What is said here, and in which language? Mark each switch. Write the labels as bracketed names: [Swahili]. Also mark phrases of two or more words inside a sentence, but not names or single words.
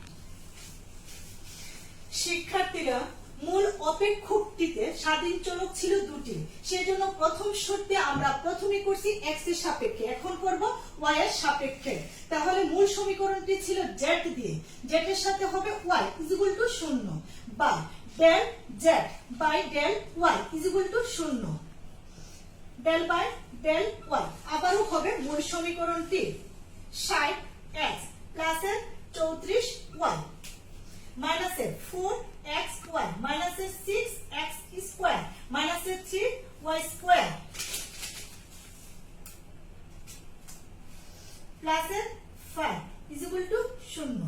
[Bangla] শিক্ষার্থীরা মূল অপেক্ষকটিতে স্বাধীন চলক ছিল দুটি, সেজন্য প্রথম শর্তে আমরা প্রথমে করছি x এর সাপেক্ষে, এখন করব y এর সাপেক্ষে। তাহলে মূল সমীকরণটি ছিল z দিয়ে, z এর সাথে হবে y = 0 বা del z বাই del y = 0। del বাই del y আবারও হবে মূল সমীকরণটি 60x প্লাসের 34y মাইনাসের 4xy মাইনাসের 6x স্কয়ার মাইনাসের 3y স্কয়ার প্লাসের 5 = 0।